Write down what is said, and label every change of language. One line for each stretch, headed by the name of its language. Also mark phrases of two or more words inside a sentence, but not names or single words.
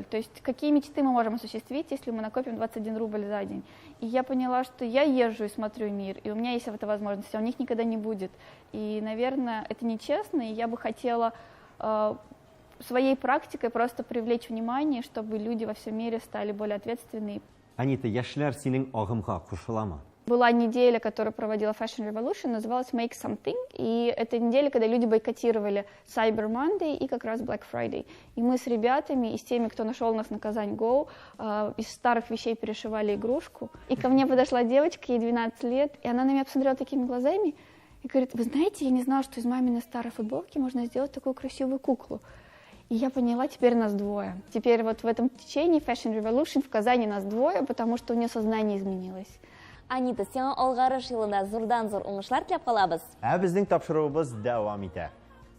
Russian: То есть какие мечты мы можем осуществить, если мы накопим 21 рубль за день? И я поняла, что я езжу и смотрю мир, и у меня есть эта возможность, а у них никогда не будет. И, наверное, это нечестно, и я бы хотела своей практикой просто привлечь внимание, чтобы люди во всем мире стали более ответственными.
Tatar: Анита, яшьләр синең агымга кушыламы?
Russian: Была неделя, которую проводила Fashion Revolution, называлась Make Something, и это неделя, когда люди бойкотировали Cyber Monday и как раз Black Friday. И мы с ребятами и с теми, кто нашел нас на Казань Go, из старых вещей перешивали игрушку. И ко мне подошла девочка, ей 12 лет, и она на меня посмотрела такими глазами и говорит: вы знаете, я не знала, что из маминой старой футболки можно сделать такую красивую куклу. И я поняла, теперь нас двое. Теперь вот в этом течении Fashion Revolution в Казани нас двое, потому что у нее сознание изменилось.
Tatar: Анита, сиңа алгарыш елында зурдан-зур уңышлар теләп калабыз. Безнең тапшыруыбыз дәвам итә.